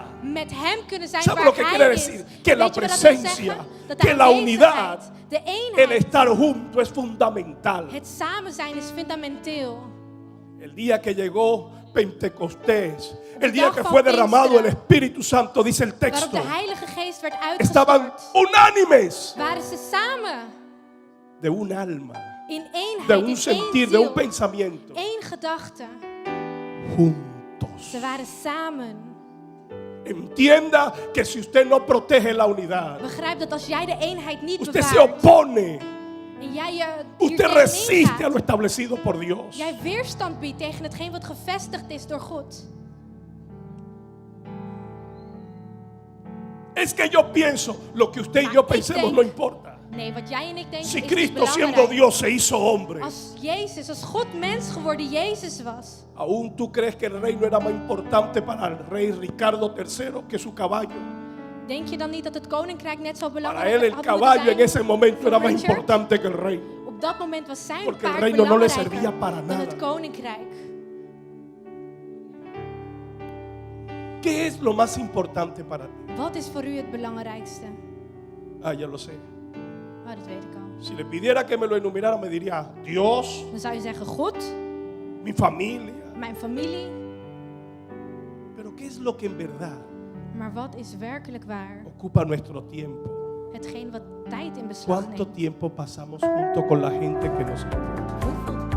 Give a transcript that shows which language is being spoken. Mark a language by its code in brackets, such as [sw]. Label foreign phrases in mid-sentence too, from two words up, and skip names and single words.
[nl] met hem kunnen zijn [es] ¿Sabe [nl] waar [es] lo que [nl] hij [es] quiere [nl] is. [es] decir? Que la [nl] Weet je wat dat wil [es] presencia, [nl] zeggen? Dat de [es] que la [nl] aanwezigheid, [es] unidad, [nl] de [es] el [nl] eenheid, [es] estar junto es fundamental. [nl] het samen zijn is fundamenteel. [es] El día que llegó Pentecostés, el día [nl] dag [es] que [nl] van [es] fue derramado el [nl] Pinksteren, [es] Espíritu Santo, dice el [nl] Waarop [es] texto, [nl] de Heilige Geest werd [es] estaban [nl] uitgestort. [es] unánimes [nl] Waren ze samen [es] de un alma, [nl] in eenheid, [es] de [nl] in [es] un [nl] één [es] sentir, de [nl] ziel, [es] un pensamiento, [nl] één gedachte. [es] juntos. [nl] Ze waren samen. [es] Entienda que si usted no protege la unidad, [nl] Begrijp dat als jij de eenheid niet [es] usted se [nl] bewaart [es] opone, [nl] en jij je [es] usted [nl] hiertegen [es] resiste a [nl] ingaat, [es] lo establecido por Dios. [nl] jij weerstand biedt tegen hetgeen wat gevestigd is door God. [es] Es que yo pienso, lo que usted y [nl] Maar [es] yo [nl] ik [es] pensemos [nl] denk- [es] no importa. [nl] Nee, wat jij en ik denken [es] Si [nl] is niet [es] Cristo siendo [nl] belangrijk. [es] Dios se hizo hombre, [nl] Als Jezus, als God mens geworden Jezus was, [es] ¿aún tú crees que el reino era más importante para el rey Ricardo III que su caballo? [nl] denk je dan niet dat het koninkrijk net zo [es] Para [nl] belangrijk [es] él el [nl] had [es] caballo [nl] moeten [es] en [nl] zijn? [es] ese momento era más [nl] Richard? [es] importante que el reino. [nl] Op dat moment was zijn [es] Porque el [nl] paard [es] reino no le [nl] belangrijker [es] servía para [nl] dan [es] nada. [nl] het koninkrijk. [es] ¿Qué es lo más importante para ti? [nl] Wat is voor u het belangrijkste? [es] Ah, ya lo sé. [nl] Oh, dat weet ik al. [es] Si le pidiera que me lo enumerara, me diría Dios, [nl] Dan zou je zeggen God, [es] mi familia. [nl] mijn familie. [es] Pero ¿qué es lo que en verdad [nl] Maar wat is werkelijk waar? [es] ocupa nuestro tiempo? [nl] Hetgeen wat tijd in beslag [es] ¿Cuánto [nl] neemt. [es] tiempo pasamos junto con la gente que nos importa? [nl] Hoeveel